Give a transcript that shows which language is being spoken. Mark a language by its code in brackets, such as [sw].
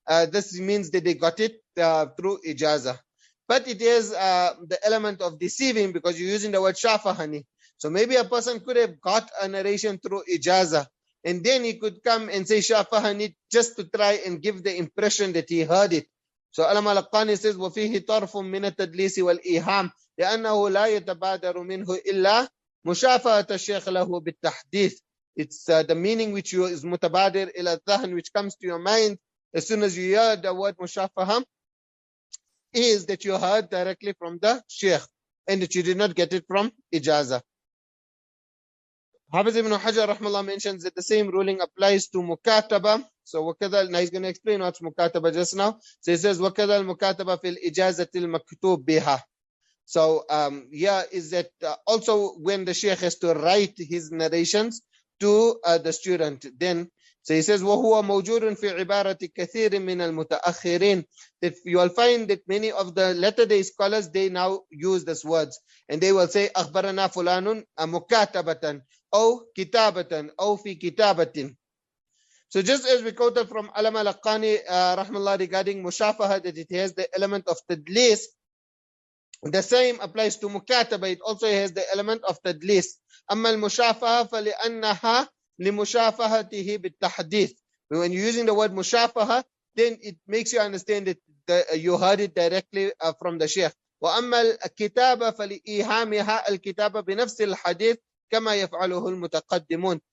[en] This means that they got it through ijazah. But it is the element of deceiving, because you're using the word shafahani. So maybe a person could have got a narration through ijazah, and then he could come and say shafahani just to try and give the impression that he heard it. So Alam al-Qani says, [ar] وَفِيهِ طَرْفٌ مِنَ التَّدْلِيسِ وَالْإِيهَامِ لأنه لا يتبادر منه إلا مشافهة الشيخ له بالتحديث. [en] It's the meaning which is mutabadir ila dhahn, which comes to your mind as soon as you hear the word mushafaha, is that you heard directly from the sheikh and that you did not get it from ijazah. Hafiz ibn Hajar rahmallah mentions that the same ruling applies to mukataba. So wakadha, now he's going to explain what's mukataba just now. So he says [ar] wakadha al-mukataba fil ijazati al-maktub biha. [en] So here is that also when the sheikh has to write his narrations to the student, then so he says [ar] وَهُوَ مَوْجُودٌ فِي عِبَارَةِ كَثِيرٍ مِنَ الْمُتَأَخِّرِينَ. [en] That you will find that many of the latter day scholars, they now use these words, and they will say [ar] أخبرنا فلان مكاتبة أو كتابة أو في كتابة. [en] So just as we quoted from Alama al-Qani rahmallah regarding mushafaha, that it has the element of tadlis, the same applies to mukataba. It also has the element of tadlis. [ar] أما المشافهة فلأنها لمشافهته بالتحديث. [en] When you're using the word mushafaha, then it makes you understand that you heard it directly from the sheikh. [ar] وأما الكتابة فلإيهامها الكتابة بنفس الحديث كما يفعله المتقدمون.